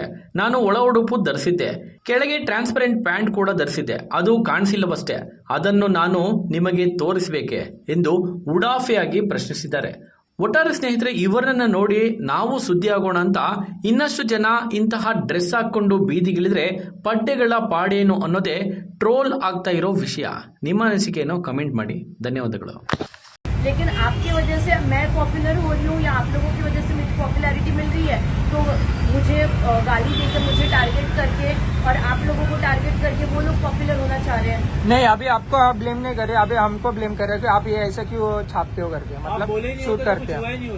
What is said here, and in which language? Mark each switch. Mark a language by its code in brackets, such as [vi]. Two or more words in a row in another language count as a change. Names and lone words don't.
[kn] ನಾನು ಒಳ ಉಡುಪು ಧರಿಸಿದ್ದೆ, ಕೆಳಗೆ [en] transparent pant [kn] ಕೂಡ ಧರಿಸಿದ್ದೆ, ಅದು ಕಾಣಿಸಿಲ್ಲವಷ್ಟೇ, ಅದನ್ನು ನಾನು ನಿಮಗೆ ತೋರಿಸಬೇಕೆ ಎಂದು ಉಡಾಫೆಯಾಗಿ ಪ್ರಶ್ನಿಸಿದ್ದಾರೆ. ಒಟ್ಟಾರೆ ಸ್ನೇಹಿತರೆ, ಇವರನ್ನ ನೋಡಿ ನಾವು ಸುದ್ದಿ ಆಗೋಣ ಅಂತ ಇನ್ನಷ್ಟು ಜನ ಇಂತಹ ಡ್ರೆಸ್ ಹಾಕೊಂಡು ಬೀದಿಗಿಳಿದ್ರೆ ಪಡ್ಡೆಗಳ ಪಾಡೇನು ಅನ್ನೋದೇ ಟ್ರೋಲ್ ಆಗ್ತಾ ಇರೋ ವಿಷಯ. ನಿಮ್ಮ ಅನಿಸಿಕೆಯನ್ನು ಕಮೆಂಟ್ ಮಾಡಿ. ಧನ್ಯವಾದಗಳು. [hi] लेकिन आपकी वजह से मैं पॉपुलर हो रही हूँ या आप लोगों की वजह से मुझे पॉपुलैरिटी मिल रही है, तो मुझे गाली देकर, मुझे टारगेट करके और आप लोगों को टारगेट करके वो लोग पॉपुलर होना चाह रहे हैं. नहीं, अभी आपको ब्लेम नहीं करे, अभी हमको ब्लेम करे कि आप ये ऐसा क्यों छापते हो करके, मतलब शूट करते हो.